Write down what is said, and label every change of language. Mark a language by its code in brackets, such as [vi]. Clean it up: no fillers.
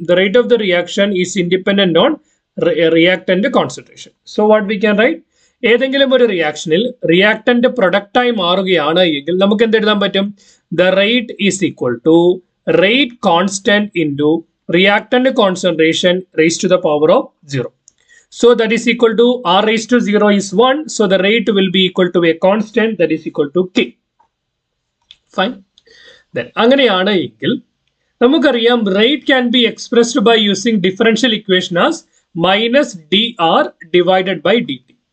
[en] The rate of the reaction is independent on reactant concentration. So what we can write? [ml] ഏതെങ്കിലും ഒരു റിയാക്ഷനിൽ reactant പ്രൊഡക്റ്റായി മാറുകയാണ് എങ്കിൽ നമുക്ക് എന്ത് എഴുതാൻ പറ്റും? [en] The rate is equal to rate constant into reactant concentration raise to the power of 0. So that is equal to r raised to 0 is 1. So the rate will be equal to a constant that is equal to k. Fine. Then [ml] അങ്ങനെയാണ് എങ്കിൽ നമുക്കറിയാം [en] Rate can be expressed by using differential equation as minus dr divided by dt.